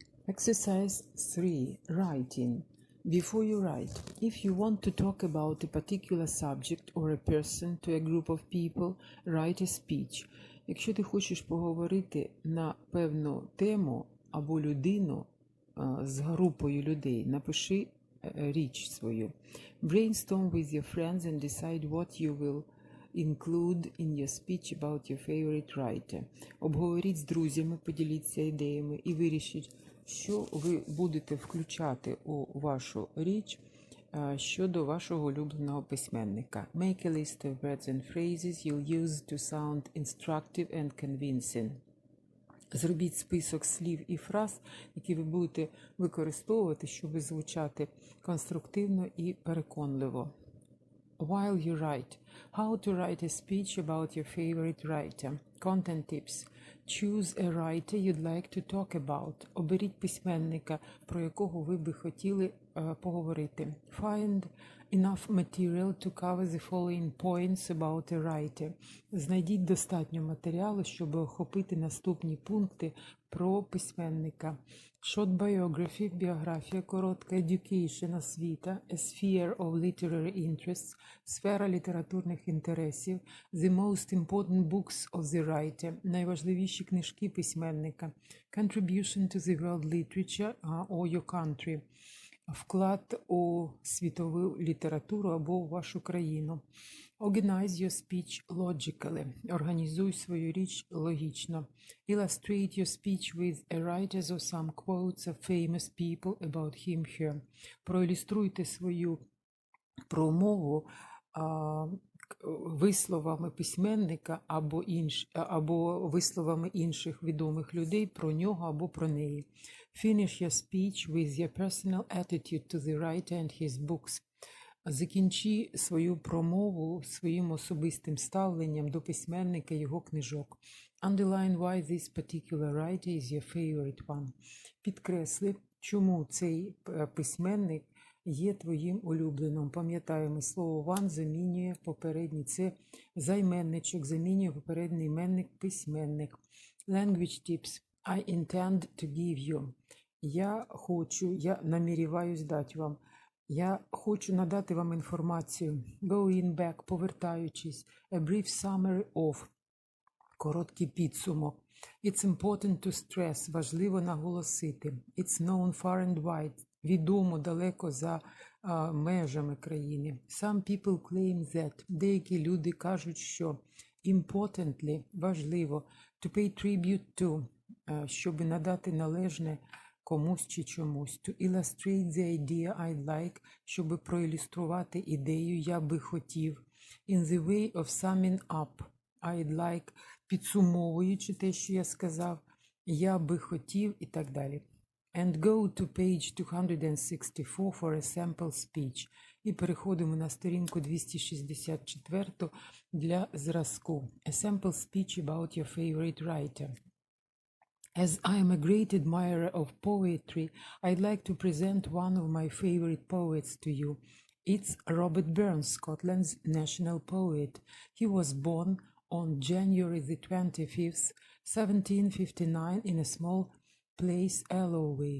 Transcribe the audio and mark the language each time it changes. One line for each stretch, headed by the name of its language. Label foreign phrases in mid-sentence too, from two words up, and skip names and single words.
English: Exercise 3. Writing. Before you write, if you want to talk about a particular subject or a person to a group of people, write a speech.
Ukrainian: Якщо ти хочеш поговорити на певну тему або людину з групою людей, напиши річ свою.
English: Brainstorm with your friends and decide what you will include in your speech about your favorite writer.
Ukrainian: Обговоріть з друзями, поділіться ідеями і вирішіть, що ви будете включати у вашу річ щодо вашого улюбленого письменника.
English: Make a list of words and phrases you'll use to sound instructive and convincing.
Ukrainian: Зробіть список слів і фраз, які ви будете використовувати, щоб звучати конструктивно і переконливо.
English: While you write. How to write a speech about your favorite writer. Content tips. Choose a writer you'd like to talk about.
Ukrainian: Оберіть письменника, про якого ви би хотіли поговорити.
English: Find enough material to cover the following points about a writer.
Ukrainian: Знайдіть достатньо матеріалу, щоб охопити наступні пункти про письменника.
English: Short biography,
Ukrainian: біографія коротка, education, освіта,
English: a sphere of literary interests,
Ukrainian: сфера літературних інтересів,
English: the most important books of the writer,
Ukrainian: найважливіші книжки письменника,
English: contribution to the world literature or your country,
Ukrainian: вклад у світову літературу або у вашу країну.
English: Organize your speech logically.
Ukrainian: Організуй свою річ логічно.
English: Illustrate your speech with a writers or some quotes of famous people about him here.
Ukrainian: Проілюструйте свою промову висловами письменника або висловами інших відомих людей про нього або про неї.
English: Finish your speech with your personal attitude to the writer and his books.
Ukrainian: Закінчи свою промову своїм особистим ставленням до письменника і його книжок.
English: Underline why this particular writer is your favorite one.
Ukrainian: Підкресли, чому цей письменник є твоїм улюбленим. Пам'ятаємо, слово one замінює попередній. Це займенничок, замінює попередній іменник письменник.
English: Language tips. I intend to give you.
Ukrainian: Я намірююсь дати вам. Я хочу надати вам інформацію.
English: Going back, повертаючись. A brief summary of.
Ukrainian: Короткий підсумок.
English: It's important to stress.
Ukrainian: Важливо наголосити.
English: It's known far and wide.
Ukrainian: Відомо далеко за межами країни.
English: Some people claim that.
Ukrainian: Деякі люди кажуть, що importantly, важливо,
English: to pay tribute to,
Ukrainian: щоб надати належне комусь чи чомусь.
English: To illustrate the idea I'd like,
Ukrainian: щоб проілюструвати ідею я би хотів.
English: In the way of summing up, I'd like,
Ukrainian: підсумовуючи те, що я сказав, я би хотів і так далі.
English: And go to page 264 for a sample speech.
Ukrainian: І переходимо на сторінку 264 для зразку.
English: A sample speech about your favorite writer. As I am a great admirer of poetry, I'd like to present one of my favorite poets to you. It's Robert Burns, Scotland's national poet. He was born on January the 25th, 1759 in a small place, Alloway.